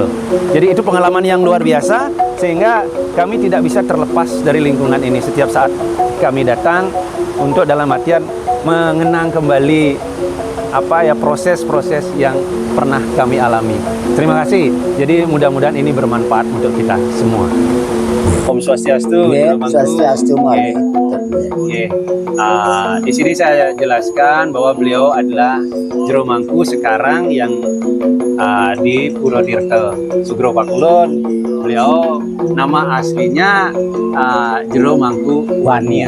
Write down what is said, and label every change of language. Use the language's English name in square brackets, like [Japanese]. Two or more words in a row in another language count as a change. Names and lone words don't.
[Indonesian] Jadi itu pengalaman yang luar biasa, sehingga kami tidak bisa terlepas dari lingkungan ini. Setiap saat kami datang untuk dalam artian mengenang kembali proses-proses yang pernah kami alami. Terima kasih. Jadi mudah-mudahan ini bermanfaat untuk kita semua. [Sanskrit] Om Swastiastu. [Indonesian] Swastiastu. Di sini saya jelaskan bahwa beliau adalah Jero Mangku sekarang yang di Purwotirta, Sugro Pakulun. Beliau nama aslinya Jero Mangku Wanio.